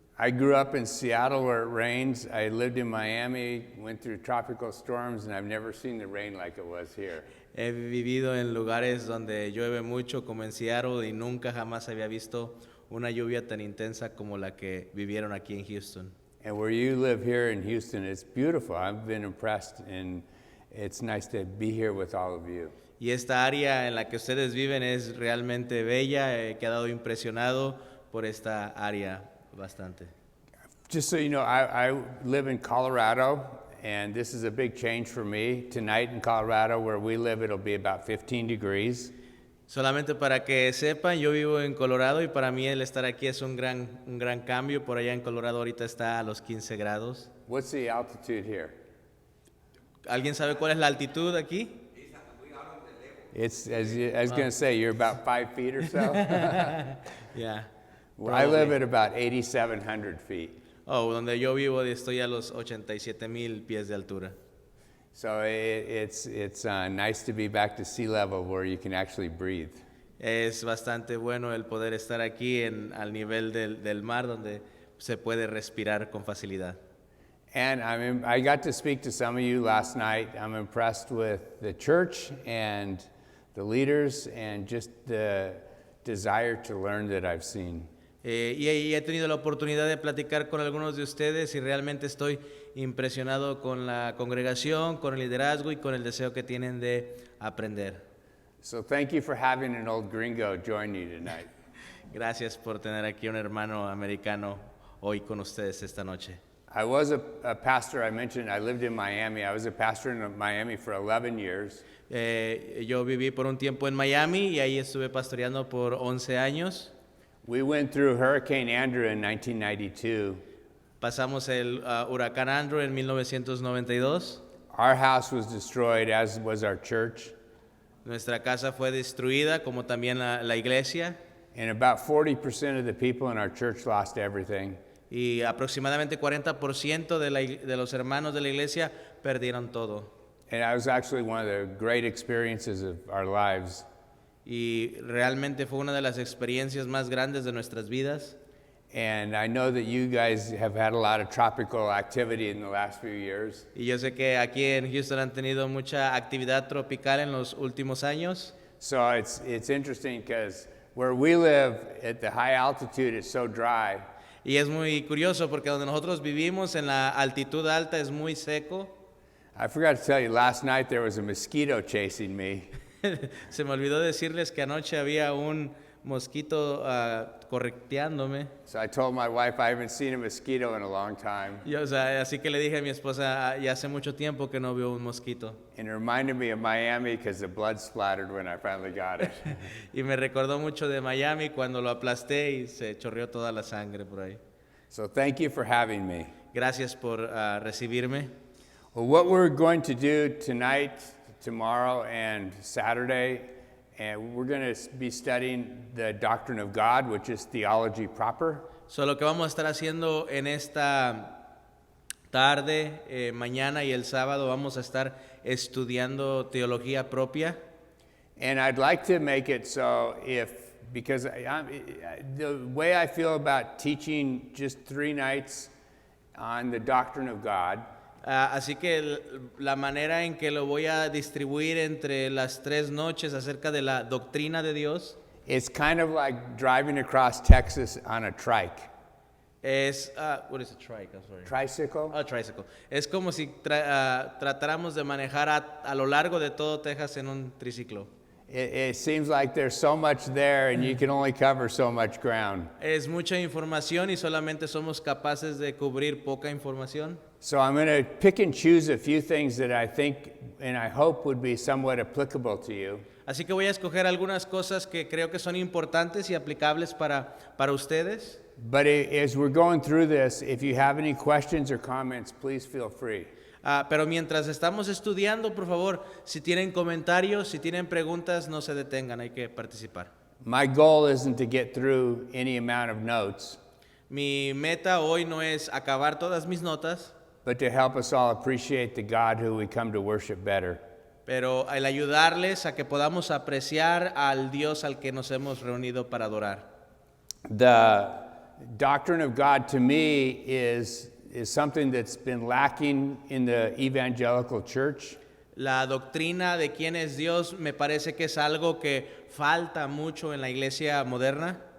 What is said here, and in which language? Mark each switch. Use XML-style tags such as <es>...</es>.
<en>I grew up in Seattle where it rains. I lived in Miami, went through tropical storms, and I've never seen the rain like it was here.</en> <es>He vivido en lugares donde llueve mucho, como en Seattle, y nunca jamás había visto una lluvia tan intensa como la que vivieron aquí en Houston.</es> <en>And where you live here in Houston, it's beautiful. I've been impressed, and it's nice to be here with all of you.</en> <es>Y esta área en la que ustedes viven es realmente bella. He quedado impresionado por esta área bastante.</es> <en>Just so you know, I live in Colorado, and this is a big change for me. Tonight in Colorado, where we live, it'll be about 15 degrees.</en> <es>Solamente para que sepan, yo vivo en Colorado y para mí el estar aquí es un gran cambio. Por allá en Colorado ahorita está a los 15 grados.</es> <en>What's the altitude here?</en> <es>¿Alguien sabe cuál es la altitud aquí?</es> <en>It's, I was going to say, you're about 5 feet or so. Yeah. Well, I live at about 8,700 feet.</en> <es>Oh, donde yo vivo estoy a los 87,000 pies de altura.</es> <en>So it's nice to be back to sea level where you can actually breathe.</en> <es>Es bastante bueno el poder estar aquí al nivel del mar donde se puede respirar con facilidad.</es> <en>And I got to speak to some of you last night. I'm impressed with the church and the leaders and just the desire to learn that I've seen.</en> <es>Y he tenido la oportunidad de platicar con algunos de ustedes y realmente estoy impresionado con la congregación, con el liderazgo y con el deseo que tienen de aprender.</es> <en>So thank you for having an old gringo join you tonight.</en> <es>Gracias por tener aquí un hermano americano hoy con ustedes esta noche.</es> <en>I was a pastor. I mentioned I lived in Miami. I was a pastor in Miami for 11 years.</en> <es>Yo viví por un tiempo en Miami y ahí estuve pastoreando por 11 años.</es> <en>We went through Hurricane Andrew in 1992.</en> <es>Pasamos el huracán Andrew en 1992.</es> <en>Our house was destroyed, as was our church.</en> <es>Nuestra casa fue destruida, como también la iglesia.</es> <en>And about 40% of the people in our church lost everything.</en> <es>Y aproximadamente 40% de los hermanos de la iglesia perdieron todo.</es> <en>And that was actually one of the great experiences of our lives.</en> <es>Y realmente fue una de las experiencias más grandes de nuestras vidas.</es> <en>And I know that you guys have had a lot of tropical activity in the last few years.</en> <es>Y yo sé que aquí en Houston han tenido mucha actividad tropical en los últimos años.</es> <en>So it's interesting because where we live at the high altitude, it's so dry.</en> <es>Y es muy curioso porque donde nosotros vivimos en la altitud alta es muy seco.</es> <en>I forgot to tell you, last night there was a mosquito chasing me.</en> <es>Se me olvidó decirles que anoche había un mosquito correteándome.</es> <en>So I told my wife I haven't seen a mosquito in a long time.</en> <es>Así que le dije a mi esposa, ya hace mucho tiempo que no veo un mosquito.</es> <en>And it reminded me of Miami because the blood splattered when I finally got it.</en> <es>Y me recordó mucho de Miami cuando lo aplasté y se chorreó toda la sangre por ahí.</es> <en>So thank you for having me.</en> <es>Gracias por recibirme.</es> <en>Well, what we're going to do tonight, tomorrow, and Saturday, and we're going to be studying the doctrine of God, which is theology proper.</en> <es>So, lo que vamos a estar haciendo en esta tarde, mañana y el sábado, vamos a estar estudiando teología propia.</es> <en>And I'd like to make it so because the way I feel about teaching just 3 nights on the doctrine of God,</en> <es>así que la manera en que lo voy a distribuir entre las 3 noches acerca de la doctrina de Dios</es> <en>it's kind of like driving across Texas on a trike.</en> <es>es,</es> <en>what is a trike? I'm sorry. Tricycle? Tricycle.</en> <es>Es como si tratáramos de manejar a lo largo de todo Texas en un triciclo.</es> <en>It seems like there's so much there and you can only cover so much ground.</en> <es>Es mucha información y solamente somos capaces de cubrir poca información.</es> <en>So I'm going to pick and choose a few things that I think and I hope would be somewhat applicable to you.</en> <es>Así que voy a escoger algunas cosas que creo que son importantes y aplicables para ustedes.</es> <en>But as we're going through this, if you have any questions or comments, please feel free.</en> <es>Pero mientras estamos estudiando, por favor, si tienen comentarios, si tienen preguntas, no se detengan, hay que participar.</es> <en>My goal isn't to get through any amount of notes,</en> <es>Mi meta hoy no es acabar todas mis notas,</es> <en>but to help us all appreciate the God who we come to worship better.</en> <es>pero el ayudarles a que podamos apreciar al Dios al que nos hemos reunido para adorar.</es> <en>The doctrine of God to me is something that's been lacking in the evangelical church.</en> <es>La doctrina de quién es Dios me parece que es algo que falta mucho en la iglesia moderna.</es>